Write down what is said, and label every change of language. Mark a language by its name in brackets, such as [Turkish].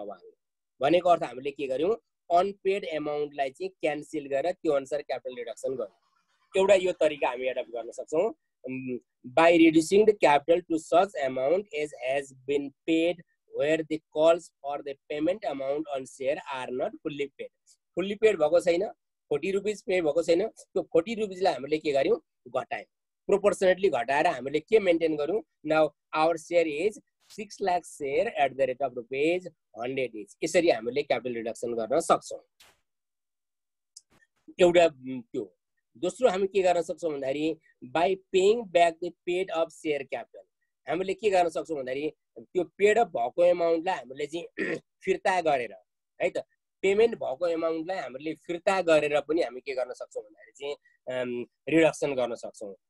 [Nepali] अब हामी भनेको अर्थ हामीले के गर्यौँ अनपेड एमाउन्टलाई चाहिँ क्यान्सल गरेर त्यो अनुसार क्यापिटल रिडक्सन गर्यौँ। एउटा यो तरिका हामी एडप्ट गर्न सक्छौँ। [English] By reducing the capital to such amount as has been paid where the calls for the payment amount on share are not fully paid. [Nepali] Fully paid भएको छैन, 40 रुपिज पे भएको छैन, त्यो 40 रुपिजलाई हामीले के गर्यौँ घटायौँ। प्रोपोर्सनेटली घटाएर हामीले के मेन्टेन गर्यौँ [English] Now our share is 6 lakh share at the rate of rupees 100 each. [Nepali] यसरी हामीले क्यापिटल रिडक्सन गर्न सक्छौँ। एउटा त्यो दोस्रो हामी के गर्न सक्छौँ भन्दाखेरि [English] by paying back the paid off share capital, [Nepali] हामीले के गर्न सक्छौँ भन्दाखेरि त्यो पेड अफ भएको एमाउन्टलाई हामीले चाहिँ फिर्ता गरेर है त, पेमेन्ट भएको एमाउन्टलाई हामीले फिर्ता गरेर पनि हामी के गर्न सक्छौँ भन्दाखेरि चाहिँ रिडक्सन गर्न सक्छौँ।